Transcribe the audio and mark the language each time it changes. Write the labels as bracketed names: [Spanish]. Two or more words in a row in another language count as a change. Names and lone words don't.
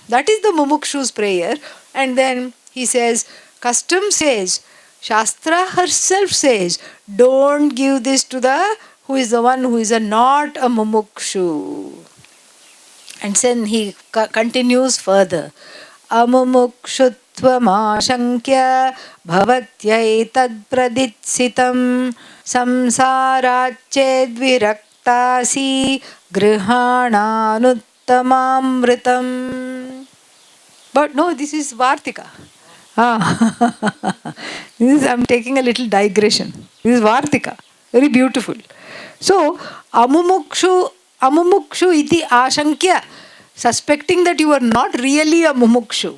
[English] That is the mumukshu's prayer. And then he says, custom says, Shastra herself says, don't give this to the who is the one who is not a mumukshu. And then he continues further. [Sanskrit] Amumukshutvam ashankya bhavatyai praditsitam samsarached viraktasi grihananuttamamritam. [English] But no, this is Vartika. I'm taking a little digression. This is Vartika. Very beautiful. [Sanskrit] So, amumukshu iti ashankya. [English] Suspecting that you are not really a mumukshu.